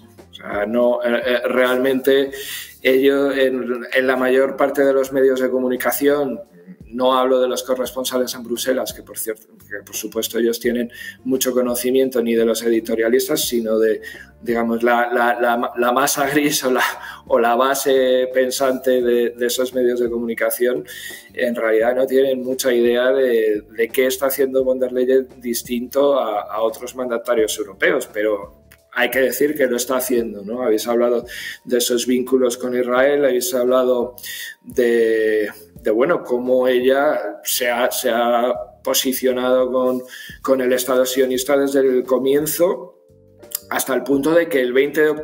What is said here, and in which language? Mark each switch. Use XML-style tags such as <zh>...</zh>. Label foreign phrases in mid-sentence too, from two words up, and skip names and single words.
<es>O sea, realmente ellos, en la mayor parte de los medios de comunicación, no hablo de los corresponsales en Bruselas, que por supuesto ellos tienen mucho conocimiento, ni de los editorialistas, sino de, digamos, la masa gris o la base pensante de esos medios de comunicación. En realidad no tienen mucha idea de qué está haciendo von der Leyen distinto a otros mandatarios europeos, pero hay que decir que lo está haciendo, ¿no? Habéis hablado de esos vínculos con Israel, habéis hablado de bueno, cómo ella se ha posicionado con el Estado sionista desde el comienzo, hasta el punto de que el 20 de</es>